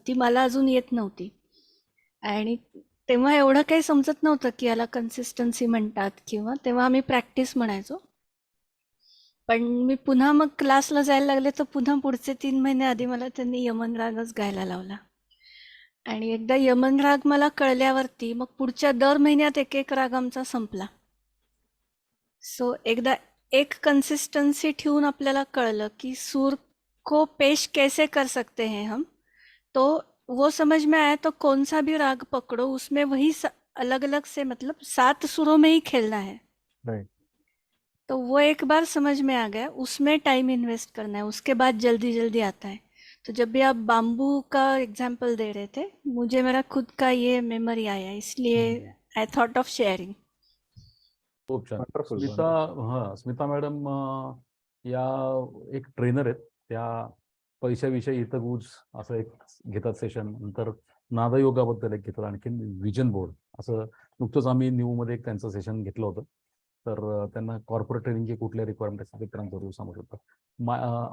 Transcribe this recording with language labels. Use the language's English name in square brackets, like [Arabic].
[Marathi] ती मला अजून येत नव्हती. आणि तेव्हा एवढं काही समजत नव्हतं की याला कन्सिस्टन्सी म्हणतात, किंवा तेव्हा आम्ही प्रॅक्टिस म्हणायचो. पण मी पुन्हा मग क्लासला जायला लागले तर पुन्हा पुढचे 3 महिने आधी मला त्यांनी यमन रागच गायला लावला. आणि एकदा यमन राग मला कळल्यावरती मग पुढच्या दर महिन्यात एक राग आमचा संपला. [Hindi] सो [Marathi] एकदा एक कन्सिस्टन्सी ठेवून आपल्याला कळलं कि [Hindi] सुर को पेश कैसे कर सकते हैं हम, तो वो समझ में आया तो कौन सा भी राग पकड़ो उसमें वही अलग अलग से मतलब 7 सुरों में ही खेलना है. [English] Right. [Hindi] तो वो एक बार समझ में आ गया, उसमें टाइम इन्वेस्ट करना है, उसके बाद जल्दी जल्दी आता है. तो जब भी आप बाम्बू का एग्जाम्पल दे रहे थे, मुझे मेरा खुद का ये मेमोरी आया, इसलिए [English] I thought of sharing. [Marathi] खूप छान. [English] Wonderful, Smita, wonderful. [Marathi] हा स्मिता मॅडम या एक ट्रेनर आहेत. त्या पैशाविषयी हितगुज असं एक घेतात सेशन, नंतर नादयोगाबद्दल एक घेतात, आणखीन विजन बोर्ड असं नुकतंच आम्ही न्यू मध्ये एक त्यांचं सेशन घेतलं होतं. तर त्यांना कॉर्पोरेट ट्रेनिंगचे कुठल्या रिक्वायरमेंट असतात ते त्यांना जरूर सांगू शकतात.